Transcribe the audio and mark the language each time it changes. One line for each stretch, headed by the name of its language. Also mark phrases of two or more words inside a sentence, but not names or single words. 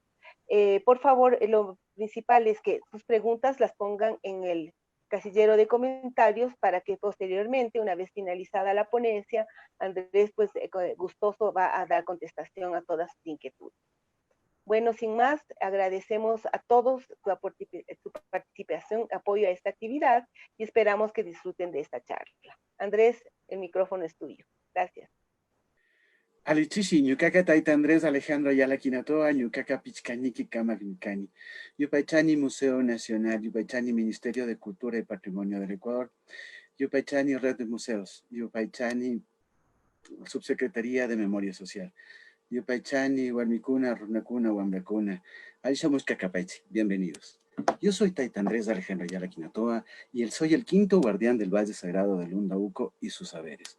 Spanish: Por favor, lo principal es que sus preguntas las pongan en el casillero de comentarios para que posteriormente, una vez finalizada la ponencia, Andrés, pues gustoso va a dar contestación a todas sus inquietudes. Bueno, sin más, agradecemos a todos su participación, apoyo a esta actividad y esperamos que disfruten de esta charla. Andrés, el micrófono es tuyo. Gracias.
Quechua: Alichishi, ñukaqa Tayta Andrés Alejandro Ayala Quinatoa, ñukaqa Pichkañiki Kamagnincani, Yupaychani Museo Nacional, Yupaychani Ministerio de Cultura y Patrimonio del Ecuador, Yupaychani Red de Museos, Yupaychani Subsecretaría de Memoria Social, Yupaychani Huarmicuna, Runacuna, Huambracuna, Aishamus Cacapaichi,
Spanish: bienvenidos. Yo soy Tayta Andrés Alejandro Ayala Quinatoa y soy el quinto guardián del Valle Sagrado del Undauco y sus saberes.